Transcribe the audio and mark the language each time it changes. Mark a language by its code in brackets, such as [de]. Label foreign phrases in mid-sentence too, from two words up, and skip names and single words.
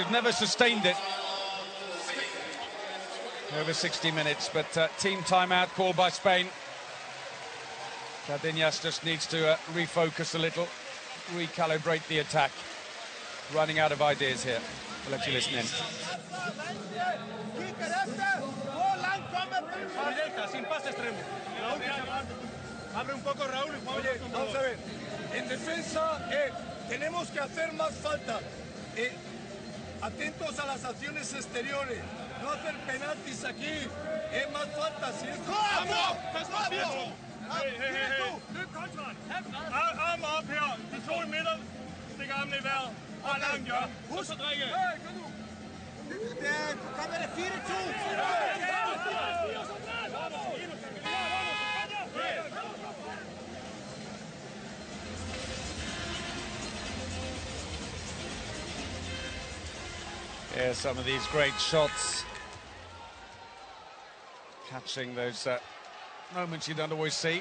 [en] Never sustained it. Over 60 minutes, but team timeout called by Spain. Cardenas just needs to refocus a little. Recalibrate the attack. Running out of ideas here. We'll let you listen in. [es] Sin pase extremo. Abre un poco, Raúl, y Oye, vamos a ver. En defensa tenemos que hacer más falta. Atentos a las acciones exteriores. No hacer penaltis aquí. Más falta. Si es... ¡Vamos! [da] Arm op her. De to i midten. Stik armen i vejret. Og langt hjørne. Husk at drikke. Kommer det 4-2? [en] Yeah, some of these great shots. Catching those moments you don't always see.